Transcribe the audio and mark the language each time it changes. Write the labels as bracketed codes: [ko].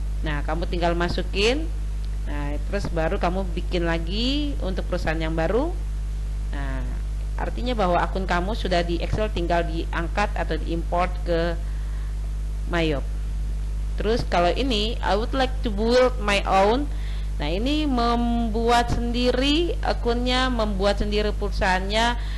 [id] Nah, kamu tinggal masukin. Nah, terus baru kamu bikin lagi untuk perusahaan yang baru. Nah, artinya bahwa akun kamu sudah di Excel, tinggal diangkat atau diimport ke Mayop. Terus kalau ini [en] I would like to build my own. [id] Nah, ini membuat sendiri akunnya, membuat sendiri perusahaannya.